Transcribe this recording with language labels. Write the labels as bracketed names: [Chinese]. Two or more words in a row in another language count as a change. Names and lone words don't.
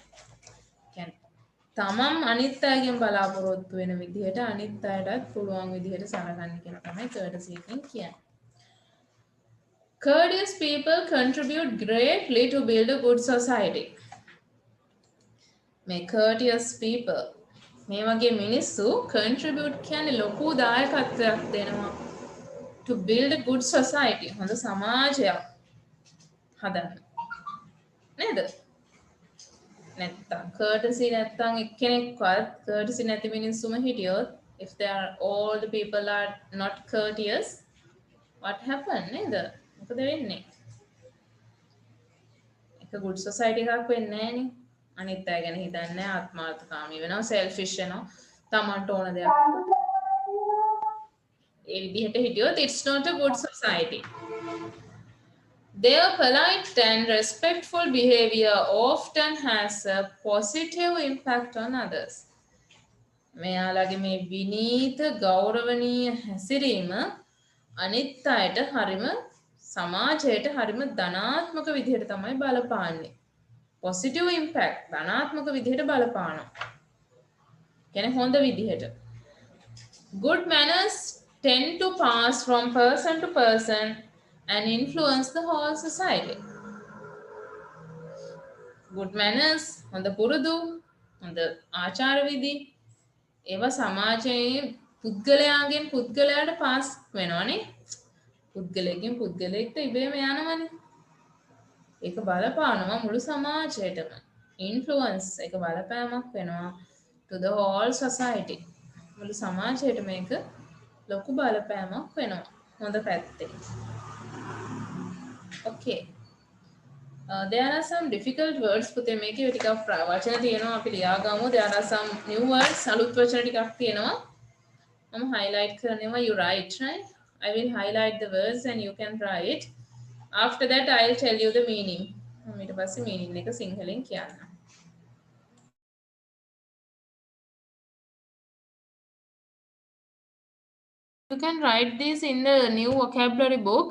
[Sinhala] කියන්නේ තමන් අනිත් අයගෙන් බලාපොරොත්තු වෙන විදිහට අනිත් අයටත් පුළුවන් විදිහට සලකන්න කියන තමයි courtesy එකෙන් කියන්නේ. [English] Courteous people contribute greatly to build a good society. [Sinhala] මේ [English] courteous people [Sinhala] මේ වගේ මිනිස්සු contribute කියන්නේ ලොකු දායකත්වයක් දෙනවා [English] to build a good society. [Sinhala] හොඳ සමාජයක් හදන්න. නේද? නැත්තම් courtesy නැත්තම් එක්කෙනෙක්වත් courtesy නැති මිනිස්සුම හිටියොත් [English] if they are all the people are not courteous what happen [Sinhala] නේද? මොකද වෙන්නේ? එක [English] good society [Sinhala] එකක් වෙන්නේ නැහනේ. අනිත් අය ගැන හිතන්නේ නැහැ, ආත්මාර්ථකාමී වෙනවා, selfish වෙනවා, තමන්ට ඕන දෙයක් ඒ විදිහට හිටියොත් [English] it's not a good society. Their polite and respectful behavior often has a positive impact on others. [Sinhala] මෙයාලගේ මේ විනීත ගෞරවනීය හැසිරීම අනිත් අයට හරිම සමාජයට හරිම ධනාත්මක විදිහට තමයි බලපාන්නේ. [English] positive impact [Sinhala] ධනාත්මක විදිහට බලපානවා. කියන්නේ හොඳ විදිහට. [English] Good manners tend to pass from person to person and influence the whole society. Good manners, [Sinhala] හොඳ පුරුදු, හොඳ ආචාර විධි ඒවා සමාජයේ පුද්ගලයාගෙන් පුද්ගලයාට පාස් වෙනවනේ. පුද්ගලයෙක්ගෙන් පුද්ගලයෙක්ට ඉබේම යනවනේ. ඒක බලපානවා මුළු සමාජයටම. influence එක බලපෑමක් වෙනවා [English] to the whole society. [Sinhala] මුළු සමාජයට මේක ලොකු බලපෑමක් වෙනවා හොඳ පැත්තේ. [English] Okay. There are some difficult words [Sinhala] පුතේ මේකේ ටිකක් වචන තියෙනවා අපි ලියා ගමු. [English] There are some new words [Sinhala] අලුත් වචන ටිකක් තියෙනවා. මම highlight කරනවා. [English] You write, right? I will highlight the words and you can write. After that, I'll tell you the meaning. [Sinhala] ඊට පස්සේ meaning එක සිංහලෙන් කියන්න. [English] You can write this in the new vocabulary book.